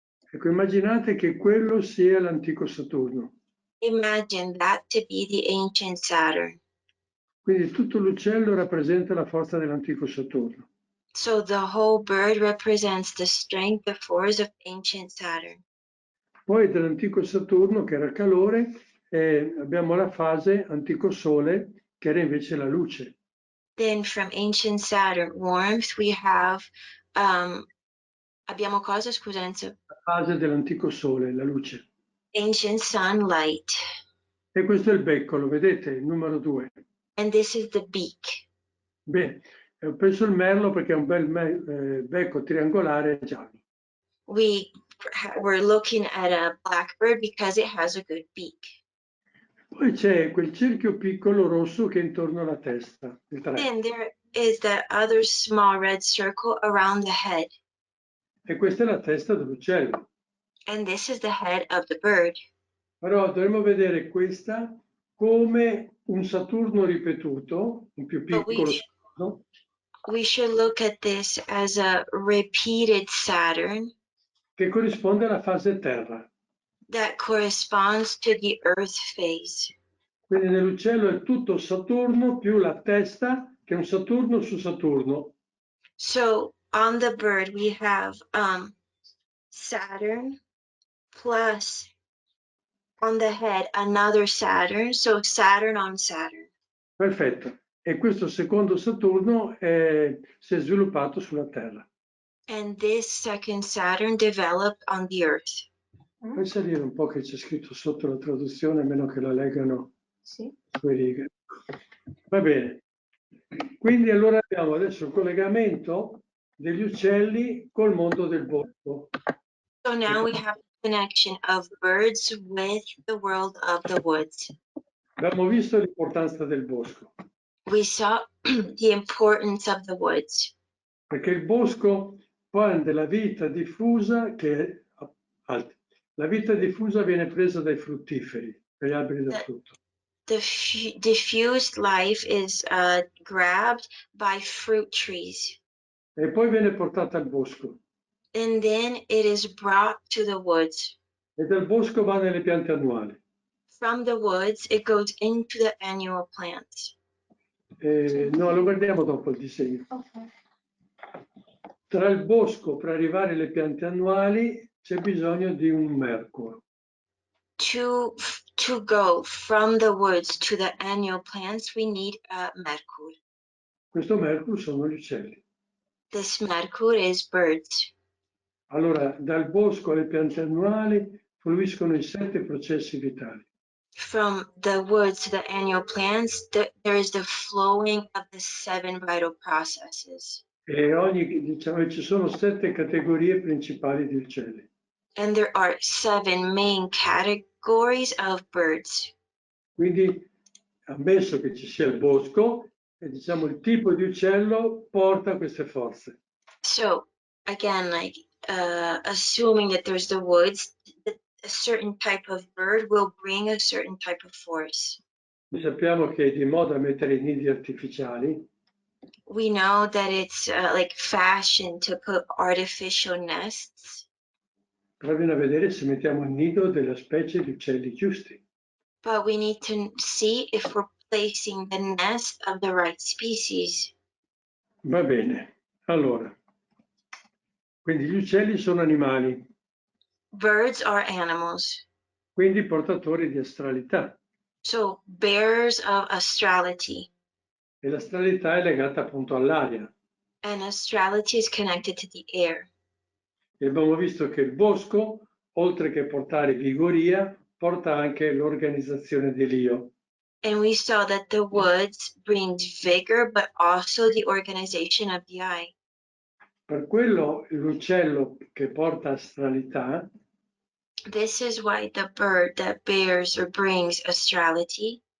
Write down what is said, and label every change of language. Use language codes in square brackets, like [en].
[it] Ecco, immaginate che quello sia l'antico Saturno. [en] Imagine that to be the ancient Saturn. [it] Quindi tutto l'uccello rappresenta la forza dell'antico Saturno. [en] So the whole bird represents the strength, the force of ancient Saturn. [it] Poi dell'antico Saturno, che era calore, abbiamo la fase antico Sole, che era invece la luce. [en] Then from ancient Saturn warmth, we have, [it] abbiamo cosa, scusa Enzo? La fase dell'antico Sole, la luce. [en] Ancient sunlight. [it] E questo è il becco, lo vedete, il numero 2. [en] And this is the beak. [it] Bene, ho preso il merlo perché è un bel becco triangolare giallo. [en] We're looking at a blackbird because it has a good beak. [it] Poi c'è quel cerchio piccolo rosso che è intorno alla testa, il 3. [en] Then there is that other small red circle around the head. [it] E questa è la testa dell'uccello. [en] And this is the head of the bird. [it] Però dovremmo vedere questa come un Saturno ripetuto, un più piccolo Saturno, [en] We should look at this as a repeated Saturn [it] che corrisponde alla fase terra. [en] that corresponds to the Earth phase. [it] Quindi nell'uccello è tutto Saturno più la testa, che è un Saturno su Saturno. [en] So on the bird we have Saturn plus on the head another Saturn, so Saturn on Saturn. [it] Perfetto. E questo secondo Saturno si è sviluppato sulla Terra. [en] And this second Saturn developed on the Earth. [it] Puoi salire un po' che c'è scritto sotto la traduzione, a meno che la leggano sì. due righe. Va bene. Quindi allora abbiamo adesso il collegamento degli uccelli col mondo del bosco. [en] So now we have the connection of birds with the world of the woods. [it] Abbiamo visto l'importanza del bosco. [en] We saw the importance of the woods. [it] Perché il bosco prende la vita diffusa che la vita diffusa viene presa dai fruttiferi, dagli alberi da frutto. [en] The diffused life is grabbed by fruit trees. [it] E poi viene portata al bosco. [en] And then it is brought to the woods. [it] E dal bosco va nelle piante annuali. [en] From the woods, it goes into the annual plants. [it] No, lo guardiamo dopo il disegno. [en] Okay. [it] Tra il bosco per arrivare alle piante annuali c'è bisogno di un mercurio. [en] To go from the woods to the annual plants, we need a mercury. [it] Questo mercurio sono gli uccelli. [en] This Merkur is birds. [it] Allora, dal bosco alle piante annuali fluiscono i 7 processi vitali. [en] From the woods to the annual plants, there is the flowing of the 7 vital processes. [it] E diciamo, ci sono 7 categorie principali di uccelli. [en] And there are 7 main categories of birds. [it] Quindi, ammesso che ci sia il bosco, e diciamo il tipo di uccello porta queste forze. [en] So again, like assuming that there's the woods, a certain type of bird will bring a certain type of force. [it] Noi sappiamo che è di moda mettere i nidi artificiali. [en] We know that it's like fashion to put artificial nests. [it] Però bisogna vedere se mettiamo il nido della specie di uccelli giusti. [en] But we need to see if we're placing the nest of the right species. [it] Va bene. Allora, quindi gli uccelli sono animali, [en] Birds are animals, [it] quindi portatori di astralità. [en] so bearers of astrality. [it] E l'astralità è legata appunto all'aria. [en] And astrality is connected to the air. [it] E abbiamo visto che il bosco, oltre che portare vigoria, porta anche l'organizzazione dell'io. [en] And we saw that the woods brings vigor, but also the organization of the eye. [it] Per quello l'uccello che porta astralità [en] This is why the bird that bears or brings astrality,